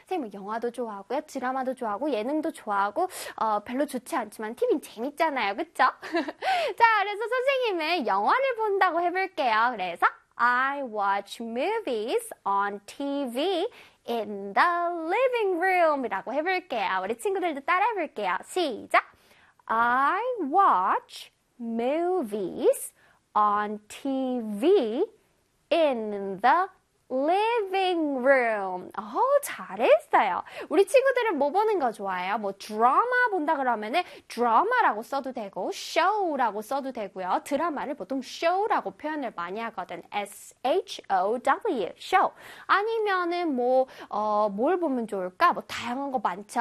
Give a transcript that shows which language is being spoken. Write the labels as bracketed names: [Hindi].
[Korean] 뭐 영화도 좋아하고요, 드라마도 좋아하고, 예능도 좋아하고, 별로 좋지 않지만 TV는 재밌잖아요, 그쵸? 자, 그래서 선생님은 영화를 본다고 해볼게요. [English] 그래서 I watch movies on TV in the living room [Korean] 이라고 해볼게요. 우리 친구들도 따라해볼게요. 시작! [English] I watch movies on TV in the living room. [Korean] 잘했어요. 우리 친구들은 뭐 보는 거 좋아해요? 뭐 드라마 본다 그러면은 드라마라고 써도 되고 쇼라고 써도 되고요. 드라마를 보통 쇼라고 표현을 많이 하거든. SHOW, 쇼. 아니면은 뭐, 뭘 보면 좋을까? 뭐 다양한 거 많죠?